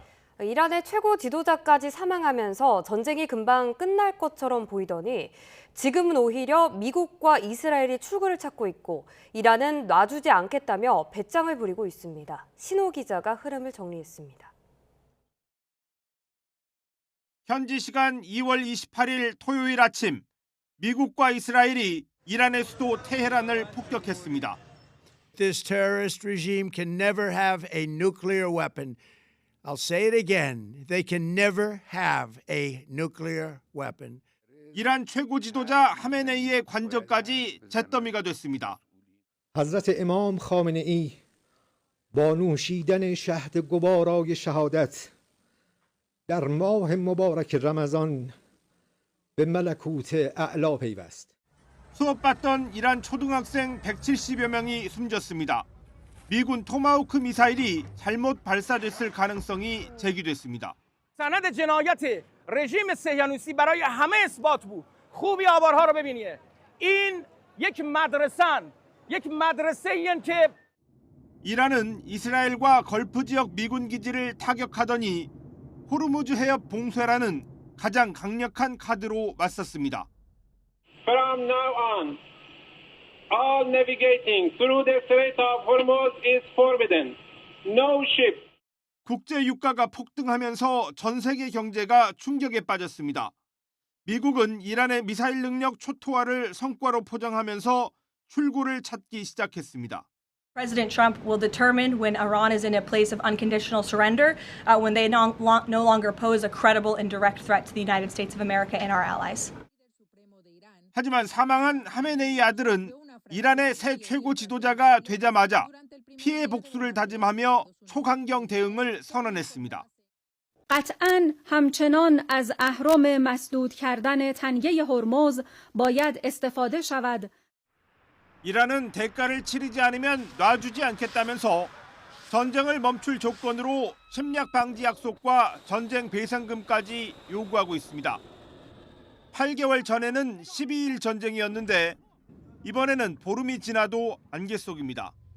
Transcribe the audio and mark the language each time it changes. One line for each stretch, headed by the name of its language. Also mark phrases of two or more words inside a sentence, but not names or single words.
Korean: 이란의 최고 지도자까지 사망하면서 전쟁이 금방 끝날 것처럼 보이더니 지금은 오히려 미국과 이스라엘이 출구를 찾고 있고 이란은 놔주지 않겠다며 배짱을 부리고 있습니다. 신호 기자가 흐름을 정리했습니다. 현지 시간 2월 28일 토요일 아침 미국과 이스라엘이 이란의 수도 테헤란을 폭격했습니다.
English: This terrorist regime can never have a nuclear weapon. I'll say it again. They can never have a nuclear weapon.
Korean: 이란 최고 지도자 하메네이의 관저까지 잿더미가 됐습니다.
Persian: حضرت امام خامنه ای با نوشیدن شهد گوارای شهادت در ماه مبارک رمضان به ملکوت اعلی پیوست.
Korean: 수업받던 이란 초등학생 170여 명이 숨졌습니다. 미군 토마호크 미사일이 잘못 발사됐을 가능성이 제기됐습니다.
Persian: سند جنایت رژیم صهیونیستی برای همه اثبات بود. خوبی آوارها رو ببینید. این یک مدرسه‌این که
Korean: 이란은 이스라엘과 걸프 지역 미군 기지를 타격하더니 호르무즈 해협 봉쇄라는 가장 강력한 카드로 맞섰습니다.
English: From now on, all navigating through the Strait of Hormuz is forbidden. No ship.
Korean: 국제 유가가 폭등하면서 전 세계 경제가 충격에 빠졌습니다. 미국은 이란의 미사일 능력 초토화를 성과로 포장하면서 출구를 찾기 시작했습니다.
English: President Trump will determine when Iran is in a place of unconditional surrender, when they no longer pose a credible and direct threat to the United States of America and our allies.
Korean: 하지만 사망한 하메네이 아들은 이란의 새 최고 지도자가 되자마자 피해 복수를 다짐하며 초강경 대응을 선언했습니다.
Persian: قطعاً همچنان از اهرم مسدود کردن تنگه هرمز باید استفاده شود.
Korean: 이란은 대가를 치르지 않으면 놔주지 않겠다면서 전쟁을 멈출 조건으로 침략 방지 약속과 전쟁 배상금까지 요구하고 있습니다. 8개월 전에는 12일 전쟁이었는데 이번에는 보름이 지나도 안개 속입니다.